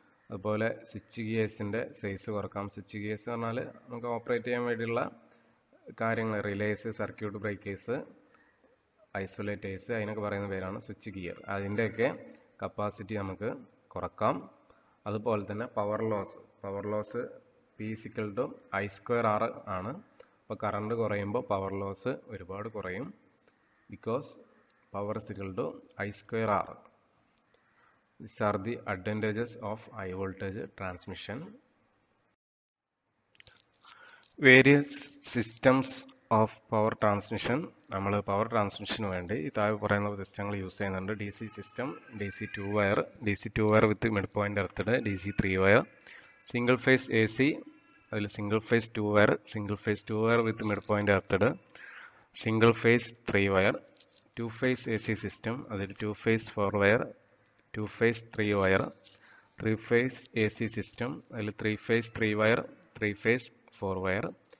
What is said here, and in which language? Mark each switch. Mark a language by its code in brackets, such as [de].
[ml] അതുപോലെ switch ഗിയേഴ്സിൻ്റെ size കുറക്കാം. Switch gears പറഞ്ഞാൽ നമുക്ക് ഓപ്പറേറ്റ് ചെയ്യാൻ വേണ്ടിയുള്ള കാര്യങ്ങൾ, റിലേസ്, സർക്യൂട്ട് ബ്രേക്കേഴ്സ്, ഐസൊലേറ്റേഴ്സ്, അതിനൊക്കെ പറയുന്ന പേരാണ് സ്വിച്ച് ഗിയർ. അതിൻ്റെയൊക്കെ കപ്പാസിറ്റി നമുക്ക് കുറക്കാം. അതുപോലെ തന്നെ പവർ ലോസ് P = I²R ആണ്. അപ്പോൾ കറണ്ട് കുറയുമ്പോൾ പവർ ലോസ് ഒരുപാട് കുറയും. [en] Because power = I²R. These are the advantages of high voltage transmission. Various systems of power transmission. [ml] നമ്മൾ പവർ ട്രാൻസ്മിഷന് വേണ്ടി ഈ താഴെ പറയുന്ന സിസ്റ്റങ്ങൾ യൂസ് ചെയ്യുന്നുണ്ട്. DC സിസ്റ്റം, DC 2 wire വിത്ത് mid point earthed, DC 3 wire, single phase AC, അതിൽ സിംഗിൾ ഫേസ് 2 wire വിത്ത് mid point earthed, single phase 3 wire, 2 face AC system, അതിൽ 2 face 4 wire, 2 face 3 wire, 3 face AC system, അതിൽ 3 face 3 wire, 3 face 4 wire.